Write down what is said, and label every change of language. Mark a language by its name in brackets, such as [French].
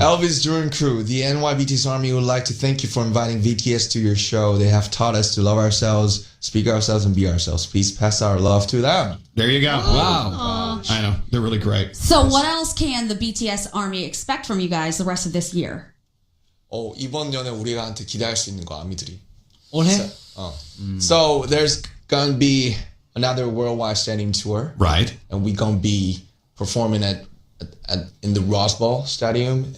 [English] Elvis Duran crew, the NYBTS Army would like to thank you for inviting BTS to your show. They have taught us to love ourselves, speak ourselves, and be ourselves. Please pass our love to them. There you go. Wow. I know. They're really great. So what else can the BTS Army expect from you guys the rest of this year? [Korean] 이번 연에 우리한테 기대할 수 있는 거 아미들이. 올해? [English] So there's gonna be another worldwide stadium tour, Right. and we gonna be performing in the Rose Bowl Stadium.